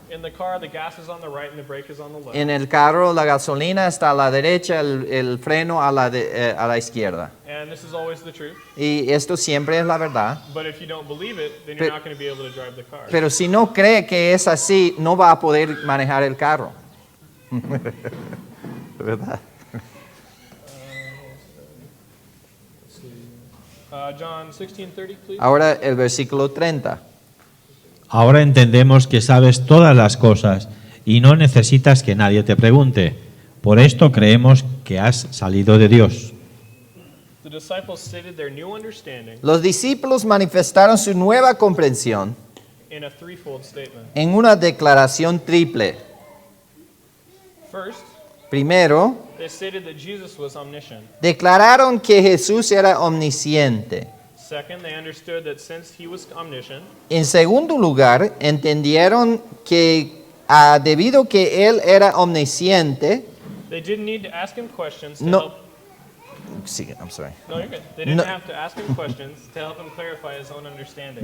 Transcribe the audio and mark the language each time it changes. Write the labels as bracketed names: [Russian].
[English] In the car, the gas is on the right and the brake is on the left. [Spanish] En el carro la gasolina está a la derecha, el freno a la izquierda. [English] And this is always the truth. [Spanish] Y esto siempre es la verdad. [English] But if you don't believe it, then Pe- you're not going to be able to drive the car. [Spanish] Pero si no cree que es así, no va a poder manejar el carro. ¿Verdad? [English] John 16:30, please. [Spanish] Ahora el versículo 30. Ahora entendemos que sabes todas las cosas y no necesitas que nadie te pregunte. Por esto creemos que has salido de Dios. [English] The disciples stated their new understanding [Spanish] Los discípulos manifestaron su nueva comprensión [English] in a threefold statement. [Spanish] en una declaración triple. [English] First, [Spanish] Primero, [English] they stated that Jesus was omniscient. [Spanish] declararon que Jesús era omnisciente. [English] Second, they understood that since he was omniscient, [Spanish] En segundo lugar, entendieron que debido que Él era omnisciente, [English] they didn't need to ask him questions to No. help. [Spanish] sí, [English] I'm sorry. No, you're good. They didn't No. have to ask him questions to help him clarify his own understanding.